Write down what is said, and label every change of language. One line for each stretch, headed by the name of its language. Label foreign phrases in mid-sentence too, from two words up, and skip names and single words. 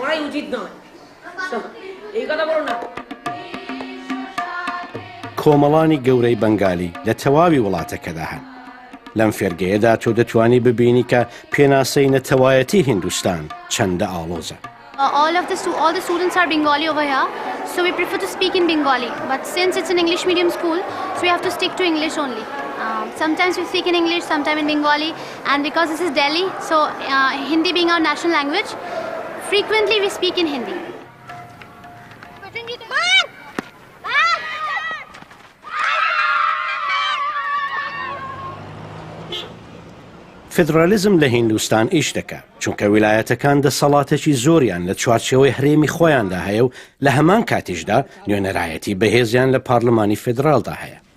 Central Kurdish: کۆمەڵانی گەورەی بەنگالی لە تەواوی وڵاتەکەدا هەن. لەم فێرگەیەدا تۆ دەتوانی ببینی کە پێناسەی نەتەوایەتی هیندوستان چەندە ئاڵۆزە.
English: All the students are Bengali over here, so we prefer to speak in Bengali. But since it's an English medium school, so we have to stick to English only. Sometimes we speak in English, sometimes in Bengali, and because this is Delhi, so Hindi being our national language, frequently we speak in Hindi.
Central Kurdish: فیدرالیزم لە هیندوستان ئیش دەکات چونکە ویلایەتەکان دەسەڵاتێکی زۆریان لە چوارچێوەی هەرێمی خۆیاندا هەیە و لە هەمان کاتیشدا نوێنەرایەتی بەهێزیان لە پارلمانی فیدرالدا هەیە.